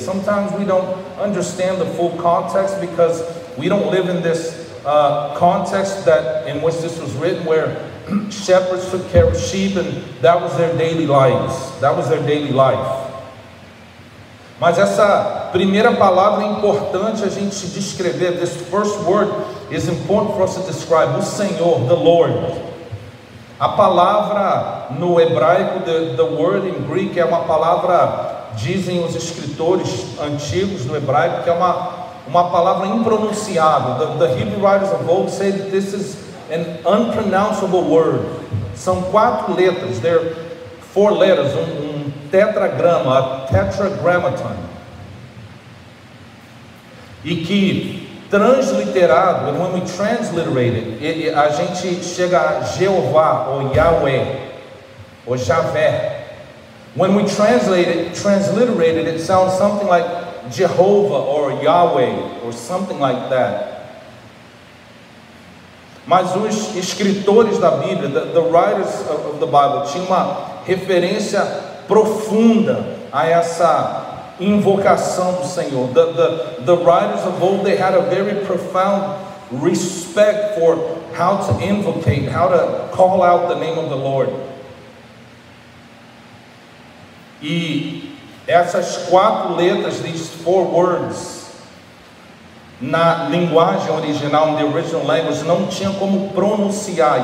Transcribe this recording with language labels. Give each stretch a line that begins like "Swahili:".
English: Sometimes we don't understand the full context because we don't live in this context that in which this was written, where shepherds took care of sheep and that was their daily lives. That was their daily life.
Portuguese: Mas essa primeira palavra é importante a gente descrever.
English: This first word is important for us to describe.
Portuguese: O Senhor,
English: the Lord.
Portuguese: A palavra no hebraico,
English: the word in Greek,
Portuguese: é uma palavra, dizem os escritores antigos do hebraico, que é uma palavra impronunciável.
English: The Hebrew writers of old say that this is an unpronounceable word.
Portuguese: São 4 letras.
English: There are 4 letters.
Portuguese: Tetragrama,
English: a tetragrammaton,
Portuguese: e que transliterado,
English: and when we transliterate it,
Portuguese: a gente chega a Jeová ou Yahweh ou Javé.
English: When we transliterate it, it sounds something like Jehovah or Yahweh or something like that.
Portuguese: Mas os escritores da Bíblia,
English: the writers of the Bible,
Portuguese: tinham uma referência profunda a essa invocação do Senhor.
English: The writers of old, they had a very profound respect for how to invocate, how to call out the name of the Lord.
Portuguese: E essas 4 letras,
English: these 4 words,
Portuguese: na linguagem original,
English: in the original language,
Portuguese: não tinha como pronunciar.